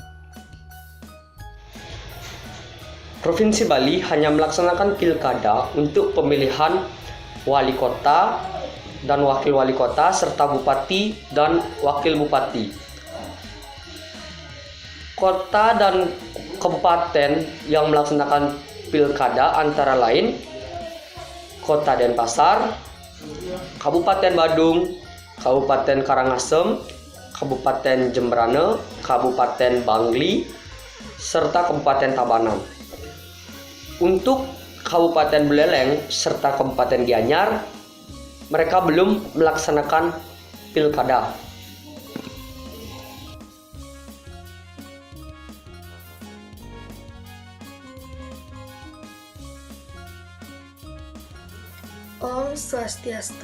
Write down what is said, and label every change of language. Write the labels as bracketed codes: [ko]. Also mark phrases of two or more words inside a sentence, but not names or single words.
[id] Provinsi Bali hanya melaksanakan pilkada untuk pemilihan wali kota dan wakil wali kota serta bupati dan wakil bupati. Kota dan kabupaten yang melaksanakan pilkada antara lain Kota Denpasar, Kabupaten Badung, Kabupaten Karangasem, Kabupaten Jembrane, Kabupaten Bangli, serta Kabupaten Tabanan. Untuk Kabupaten Buleleng serta Kabupaten Gianyar, mereka belum melaksanakan pilkada. [ban] Om Swastiastu.